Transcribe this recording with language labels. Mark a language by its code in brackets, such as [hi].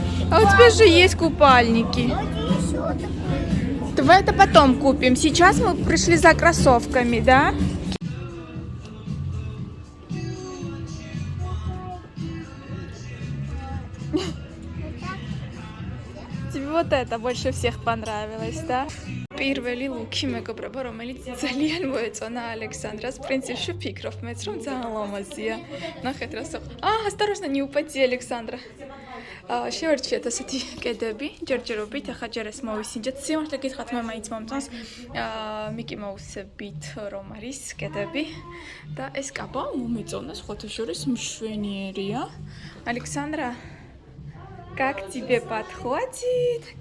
[ru] А у тебя же есть купальники. Давай это потом купим. Сейчас мы пришли за кроссовками, да? Тебе вот это больше всех понравилось, да? [ka] Პირველი ლუკი მეგობრებო, რომელიც ძალიან მოეწონა ალექსანდრას, პრინციპში ვფიქრობ მეც რომ ძალიან ლამაზია. ნახეთ რა სოხ. [ru] Осторожно, не упади, Александра. [ka] შევარჩიეთ ასეთი კედები, ჯერჯერობით, ახლა ჯერ ეს მოვისინჯეთ. სიმართლე გითხრათ, მე მაინც მომწონს მიკი მაუსებით რომ არის კედები და ეს კაბა მომეწონა, სხვათა შორის მშვენიერია. [ru] Александра, как тебе подходит?